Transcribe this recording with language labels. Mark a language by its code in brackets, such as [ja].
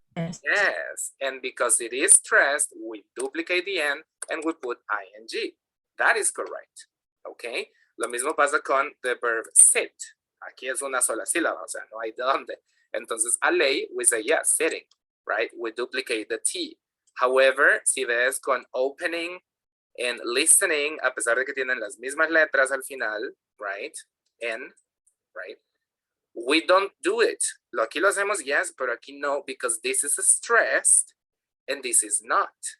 [en] Yes, and because it is stressed, we duplicate the N and we put ing. That is correct, okay? [es] Lo mismo pasa con [en] the verb sit. [es] Aquí es una sola sílaba, o sea, no hay de dónde. Entonces, a ley, [en] we say, yes, sitting, right? We duplicate the T. However, [es] si ves con [en] opening and listening, [es] a pesar de que tienen las mismas letras al final, [en] right? N, right? We don't do it. [es] Aquí lo hacemos, [en] yes, [es] pero aquí no, [en] because this is stressed and this is not.